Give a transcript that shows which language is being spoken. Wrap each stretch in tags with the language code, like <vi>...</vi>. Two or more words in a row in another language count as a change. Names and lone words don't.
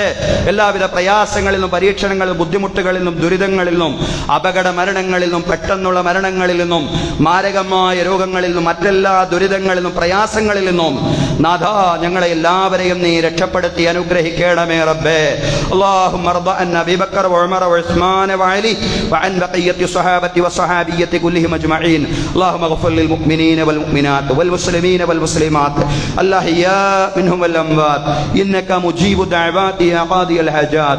<ml>എല്ലാവിധ പ്രയാസങ്ങളിൽ നിന്നും, പരീക്ഷണങ്ങളിൽ നിന്നും, ബുദ്ധിമുട്ടുകളിൽ നിന്നും, ദുരിതങ്ങളിൽ നിന്നും, അപകട മരണങ്ങളിൽ നിന്നും, പെട്ടെന്നുള്ള മരണങ്ങളിൽ നിന്നും, മാരകമായ രോഗങ്ങളിൽ നിന്നും, മറ്റെല്ലാ ദുരിതങ്ങളിൽ നിന്നും, പ്രയാസങ്ങളിൽ നിന്നും നാഥാ, ഞങ്ങളെ എല്ലാവരെയും നീ രക്ഷപ്പെടുത്തി അനുഗ്രഹിക്കണമേ റബ്ബേ.</ml> <ar>اللهم ارض عن ابي بكر وعمر وعثمان وعلي وعن بقيه الصحابه والصحابيه كلهم اجمعين. اللهم اغفر للمؤمنين والمؤمنات والمسلمين والمسلمات الاحياء منهم والاموات انك مجيب الدعوات يا قاضي الحاجات.</ar>